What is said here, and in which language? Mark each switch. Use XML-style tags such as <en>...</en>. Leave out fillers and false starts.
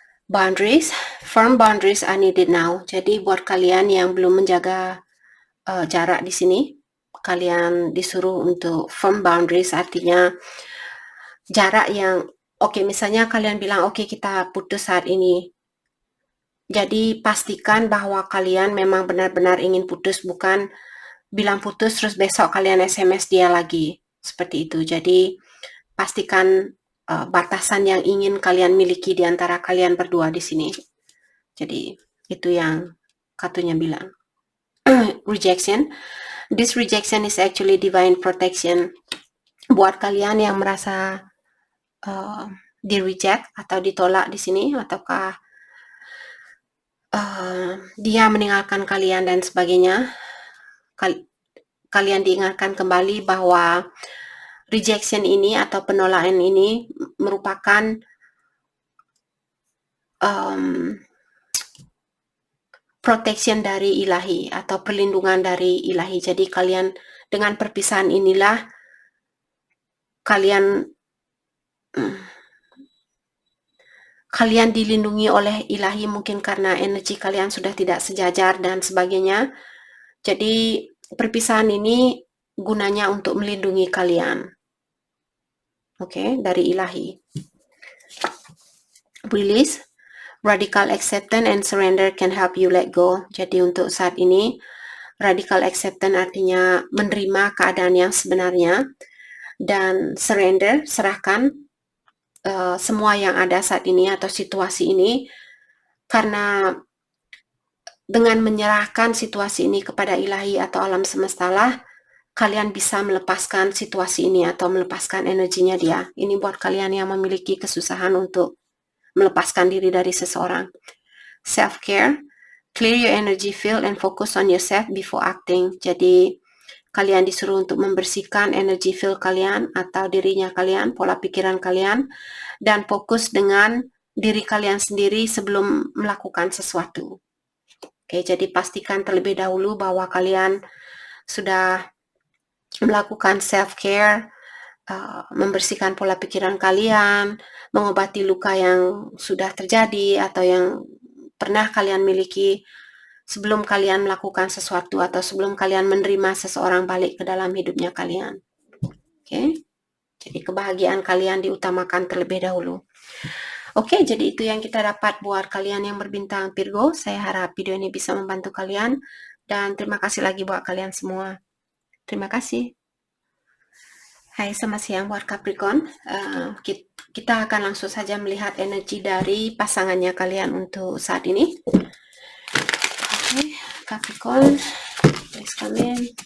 <en>Boundaries, firm boundaries are needed now.</en> <id>Jadi buat kalian yang belum menjaga jarak di sini, kalian disuruh untuk</id> <en>firm boundaries,</en> <id>artinya jarak yang misalnya kalian bilang kita putus saat ini. Jadi pastikan bahwa kalian memang benar-benar ingin putus, bukan bilang putus terus besok kalian SMS dia lagi. Seperti itu. Jadi pastikan batasan yang ingin kalian miliki di antara kalian berdua di sini. Jadi itu yang kartunya bilang.</id> <en>Rejection. This rejection is actually divine protection.</en> <id>Buat kalian yang merasa di reject atau ditolak di sini, ataukah dia meninggalkan kalian dan sebagainya, kalian diingatkan kembali bahwa rejection ini atau penolakan ini merupakan protection dari ilahi atau perlindungan dari ilahi. Jadi kalian dengan perpisahan inilah kalian dilindungi oleh ilahi, mungkin karena energi kalian sudah tidak sejajar dan sebagainya. Jadi perpisahan ini gunanya untuk melindungi kalian. Dari ilahi.</id> <en>Release. Radical acceptance and surrender can help you let go.</en> <id>Jadi untuk saat ini, radical acceptance artinya menerima keadaan yang sebenarnya, dan surrender, serahkan semua yang ada saat ini atau situasi ini, karena dengan menyerahkan situasi ini kepada ilahi atau alam semesta lah, kalian bisa melepaskan situasi ini atau melepaskan energinya dia. Ini buat kalian yang memiliki kesusahan untuk melepaskan diri dari seseorang.</id> <en>Self-care, clear your energy field and focus on yourself before acting.</en> <id>Jadi kalian disuruh untuk membersihkan energy field kalian atau dirinya kalian, pola pikiran kalian, dan fokus dengan diri kalian sendiri sebelum melakukan sesuatu. Jadi pastikan terlebih dahulu bahwa kalian sudah melakukan self-care, membersihkan pola pikiran kalian, mengobati luka yang sudah terjadi atau yang pernah kalian miliki sebelum kalian melakukan sesuatu atau sebelum kalian menerima seseorang balik ke dalam hidupnya kalian. Jadi kebahagiaan kalian diutamakan terlebih dahulu. Jadi itu yang kita dapat buat kalian yang berbintang Virgo. Saya harap video ini bisa membantu kalian, dan terima kasih lagi buat kalian semua. Terima kasih. Hai, selamat siang buat Capricorn. Kita akan langsung saja melihat energi dari pasangannya kalian untuk saat ini.</id> <en>Capricorn, please come in.</en>